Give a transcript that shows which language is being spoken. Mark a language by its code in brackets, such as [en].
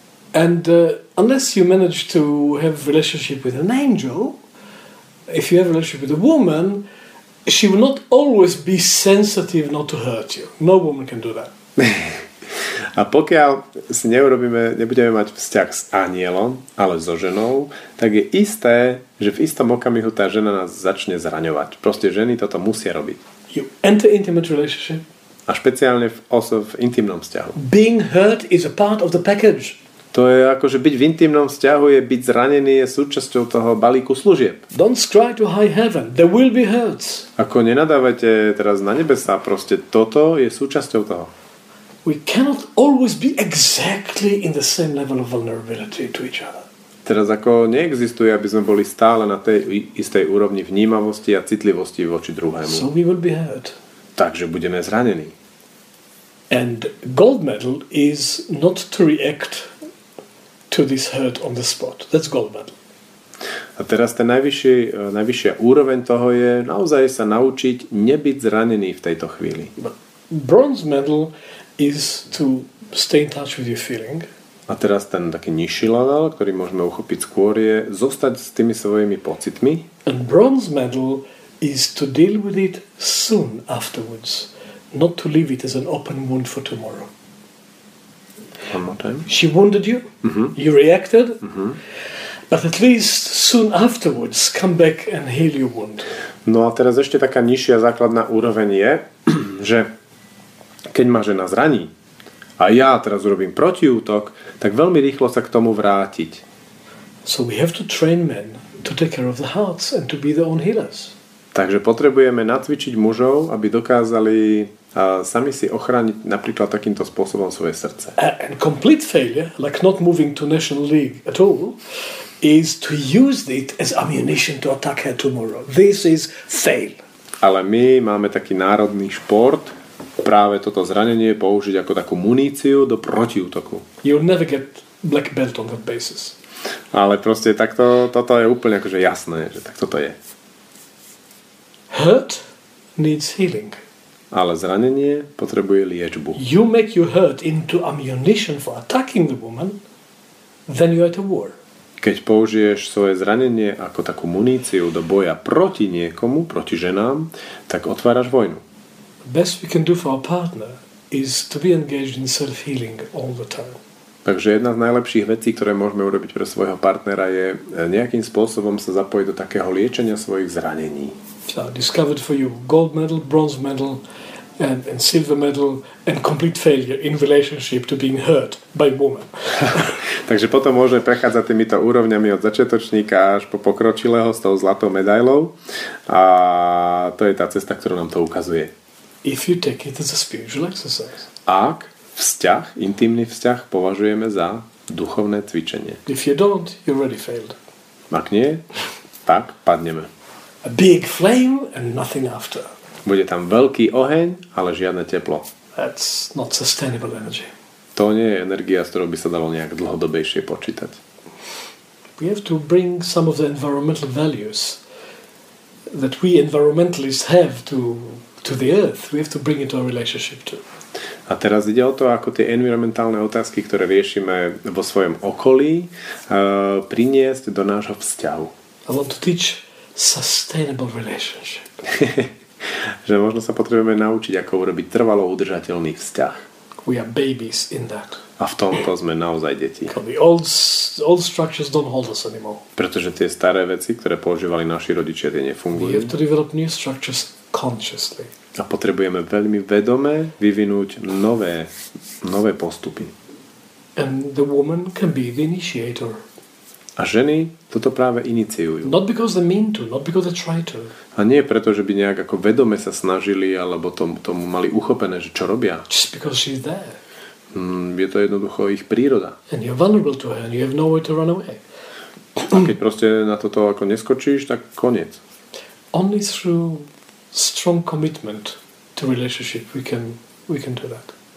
[en] And unless you manage to have a relationship with an angel, if you have a relationship with a woman, she will not always be sensitive not to hurt you. No woman can do that. [sk] A pokiaľ si nebudeme mať vzťah s anielom, ale so ženou, tak je isté, že v istom okamihu tá žena nás začne zraňovať. Proste ženy toto musia robiť. [en] You enter intimate relationship. [sk] A špeciálne v intimnom vzťahu. [en] Being hurt is a part of the package. [sk] To je ako, že byť v intimnom vzťahu je byť zranený, je súčasťou toho balíku služieb. [en] Don't cry to high heaven. There will be hurts. [sk] Ako nenadávajte teraz na nebesá, proste toto je súčasťou toho. [en] We cannot always be exactly in the same level of vulnerability to each other. [sk] Teraz ako neexistuje, aby sme boli stále na tej istej úrovni vnímavosti a citlivosti voči druhému. [en] So we will be hurt. [sk] Takže budeme zranení. [en] And gold medal is not to react to this hurt on the spot. That's gold medal. [sk] A teraz tá najvyššia úroveň toho je naozaj sa naučiť nebyť zranený v tejto chvíli. [en] But bronze medal is to stay in touch with your feeling. [sk] A teraz ten taký nižší level, ktorý môžeme uchopiť skôr, je zostať s tými svojimi pocitmi. [en] And bronze medal is to deal with it soon afterwards, not to leave it as an open wound for tomorrow. One more time. She wounded you, you reacted, but at least soon afterwards come back and heal your wound. [sk] No a teraz ešte taká nižšia základná úroveň je, že keď ma žena zraní a ja teraz urobím protiútok, tak veľmi rýchlo sa k tomu vrátiť. [en] So we have to train men to take care of the hearts and to be their own healers. [sk] Takže potrebujeme nacvičiť mužov, aby dokázali sami si ochrániť napríklad takýmto spôsobom svoje srdce. [en] And complete failure, like not moving to National League at all, is to use it as ammunition to attack her tomorrow. This is fail. [sk] Ale my máme taký národný šport, práve toto zranenie použiť ako takú muníciu do protiútoku. [en] You'll never get black belt on that basis. [sk] Ale proste takto, toto je úplne akože jasné, že tak toto je. [en] Hurt needs healing. [sk] Ale zranenie potrebuje liečbu. [en] You make your hurt into ammunition for attacking the woman, then you're at a war. [sk] Keď použiješ svoje zranenie ako takú muníciu do boja proti niekomu, proti ženám, tak otváraš vojnu. [en] The best we can do for our partner is to be engaged in self-healing all the time. [sk] Takže jedna z najlepších vecí, ktoré môžeme urobiť pre svojho partnera, je nejakým spôsobom sa zapojiť do takého liečenia svojich zranení. [en] So I discovered for you gold medal, bronze medal, and silver medal and complete failure in relationship to being hurt by woman. [sk] Takže potom môžeme prechádzať týmito úrovňami od začiatočníka až po pokročilého s tou zlatou medailou a to je tá cesta, ktorú nám to ukazuje. [en] If you take it as a spiritual exercise. [sk] Ak vzťah, intimný vzťah považujeme za duchovné cvičenie. [en] If you don't, you already failed. [sk] Ak nie, tak padneme. [en] A big flame and nothing after. [sk] Bude tam veľký oheň, ale žiadne teplo. [en] That's not sustainable energy. [sk] To nie je energia, s ktorou by sa dalo nejak dlhodobejšie počítať. [en] We have to bring some of the environmental values that we environmentalists have to the earth. We have to bring it to our relationship too. [sk] A teraz ide o to, ako tie environmentálne otázky, ktoré riešime vo svojom okolí, priniesť do nášho vzťahu. [en] I want to teach sustainable relationship. [sk] Že možno sa potrebujeme naučiť, ako urobiť trvalo udržateľný vzťah. [en] We are babies in that. [sk] A v tomto sme naozaj deti. [en] The old structures don't hold us anymore. [sk] Pretože tie staré veci, ktoré používali naši rodičia, tie nefungujú. [en] We have to develop new structures consciously. [sk] A potrebujeme veľmi vedome vyvinúť nové postupy. [en] And the woman can be the initiator. [sk] A ženy toto práve iniciujú. [en] Not because they mean to, not because they try to. [sk] A nie preto, že by nejak ako vedome sa snažili, alebo tomu mali uchopené, že čo robia. [en] Just because she's there. [sk] Je to jednoducho ich príroda. [en] And you're vulnerable to her and you have nowhere to run away. [sk] A keď proste na toto ako neskočíš, tak koniec. [en] Only through strong commitment to relationship we can do that.